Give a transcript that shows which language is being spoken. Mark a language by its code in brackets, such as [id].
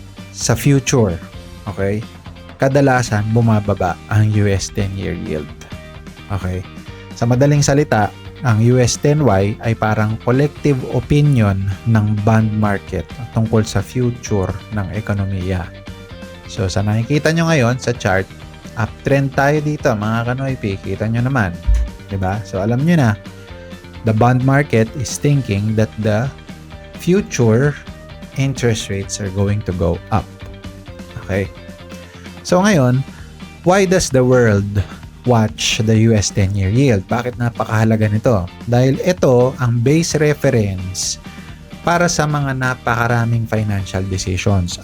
[tl] sa future, okay, kadalasan bumababa ang US 10-year yield. Okay? Sa madaling salita, ang US 10Y ay parang collective opinion ng bond market tungkol sa future ng ekonomiya. So, sa nakikita nyo ngayon sa chart, uptrend tayo dito mga Kanoypi. Kita nyo naman. Diba? [en] So, [tl] alam nyo na, [en] the bond market is thinking that the future interest rates are going to go up. Okay? So ngayon, why does the world watch the US 10-year yield? [tl] Bakit napakahalaga nito? Dahil ito ang base reference para sa mga napakaraming financial decisions.